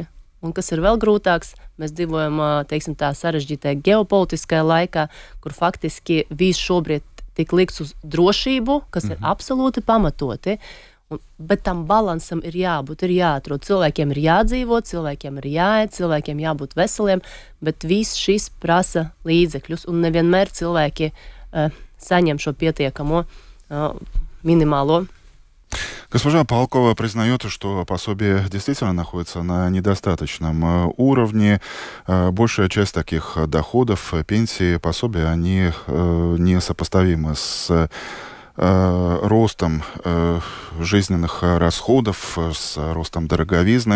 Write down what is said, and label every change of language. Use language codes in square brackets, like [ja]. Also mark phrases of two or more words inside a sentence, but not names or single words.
[lv] Un kas ir vēl grūtāks, mēs dzīvojam, teiksim tā, sarežģītajā ģeopolitiskajā laikā, kur faktiski viss šobrīd tik likts uz drošību, kas ir absolūti pamatoti. Bet tam balansam ir jābūt, ir jāatrod. Cilvēkiem ir jādzīvot, cilvēkiem ir jāēd, cilvēkiem jābūt veseliem, bet viss šis prasa līdzekļus, un nevienmēr cilvēki saņem šo pietiekamo minimālo. [ru] Госпожа Палкова признает, что пособие действительно находится на недостаточном уровне. Большая часть таких доходов, пенсии, пособия, они несопоставимы с ростом жизненных расходов, с ростом дороговизны.